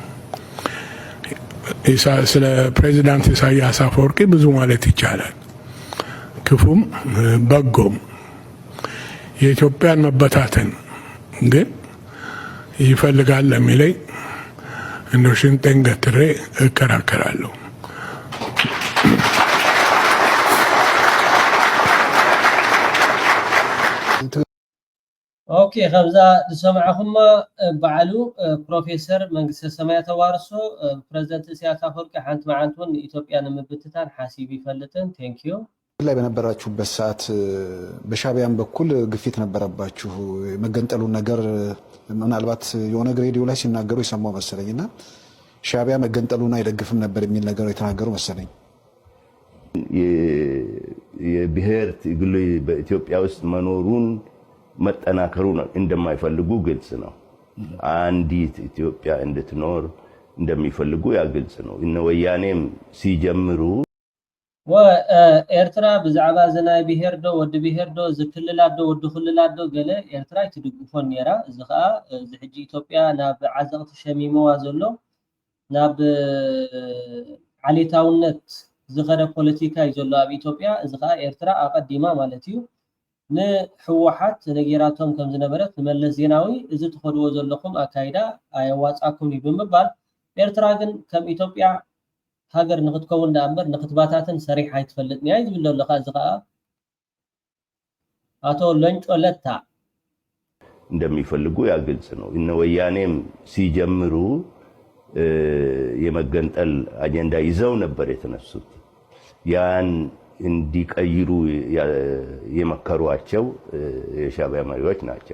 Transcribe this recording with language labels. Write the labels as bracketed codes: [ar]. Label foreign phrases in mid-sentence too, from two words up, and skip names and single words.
[am] ስለ ፕሬዚዳንት ኢሳያስ አፈወርቂ ብዙ ማለት ይቻላል፣ ክፉም በጎም። የኢትዮጵያን መበታተን ግን ይፈልጋል ለሚለኝ እንደ ሽንጤን ገትሬ እከራከራለሁ። [ti] ኦኬ ከምዛ ዝሰማዕኹም በዓሉ ፕሮፌሰር መንግስተ ሰማያት ተዋርሶ ፕሬዚደንት ኢሳያስ አፈወርቂ ሓንቲ መዓልቲ እውን ኢትዮጵያ ንምብትታን ሓሲብ ይፈልጥን። ቴንኪዩ [am] ላይ በነበራችሁበት ሰዓት በሻዕቢያን በኩል ግፊት ነበረባችሁ። መገንጠሉን ነገር ምናልባት የኦነግ ሬዲዮ ላይ ሲናገሩ የሰማው መሰለኝና ሻዕቢያ መገንጠሉን አይደግፍም ነበር የሚል ነገር የተናገሩ መሰለኝ። የብሔር ትግል በኢትዮጵያ ውስጥ መኖሩን መጠናከሩን እንደማይፈልጉ ግልጽ ነው። አንዲት ኢትዮጵያ እንድትኖር እንደሚፈልጉ ያ ግልጽ ነው። እነ ወያኔም ሲጀምሩ [ti] ወኤርትራ ብዛዕባ ዝናይ ብሄር ዶ ወዲ ብሄር ዶ ዝክልላት ዶ ወዲ ክልላት ዶ ገለ ኤርትራ ትድግፎን ነራ እዚ ከዓ እዚ ሕጂ ኢትዮጵያ ናብ ዓዘቕቲ ሸሚሞዋ ዘሎ ናብ ዓሌታውነት ዝኸደ ፖለቲካ እዩ ዘሎ ኣብ ኢትዮጵያ እዚ ከዓ ኤርትራ ኣቀዲማ ማለት እዩ ንሕወሓት ነጌራቶም ከም ዝነበረት ንመለስ ዜናዊ እዚ ትኸድዎ ዘለኹም ኣካይዳ ኣየዋፃኩም እዩ ብምባል ኤርትራ ግን ከም ኢትዮጵያ ሃገር ንክትከውን ዳእምበር ንክትባታትን ሰሪሕ ኣይትፈልጥ ኒያ ይብል ኣለካ እዚ ከዓ አቶ ለንጮ ለታ [am] እንደሚፈልጉ ያ ግልጽ ነው። እነ ወያኔም ሲጀምሩ የመገንጠል አጀንዳ ይዘው ነበር የተነሱት። ያን እንዲቀይሩ የመከሯቸው የሻዕቢያ መሪዎች ናቸው።